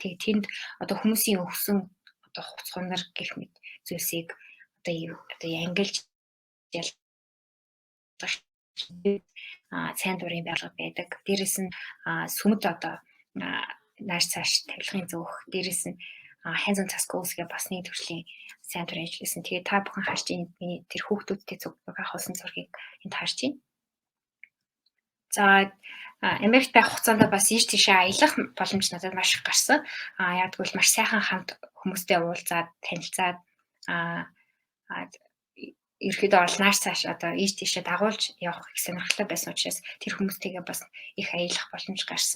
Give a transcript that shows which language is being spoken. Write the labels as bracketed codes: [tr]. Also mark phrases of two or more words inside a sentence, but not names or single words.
[mn] Тэгээд тэнд одоо хүмүүсийн өгсөн одоо хувцс хунар гэх мэт зүйлсийг одоо ангилж сайн дурын байгууллага байдаг. Дээрээс нь сүмд одоо нааш цааш тавилгын зөөх, дээрээс нь [en] hands on task goals [mn] гэх бас нэг төрлийн сайн дурын ажилласан. Тэгээ та бүхэн харж байна. Миний тэр хүүхдүүдтэй зураг авсан зургийг энд харж байна. За Америкт байх хугацаанд бас ийш тийшээ аялах боломж надад маш их гарсан. Яг тэгвэл маш сайхан хамт хүмүүстэй уулзаад, танилцаад ерөөдөө бол нааш цааш одоо ийш тийшээ дагуулж явах их сонирхолтой байсан учраас тэр хүмүүстэйгээ бас их аялах боломж гарсан.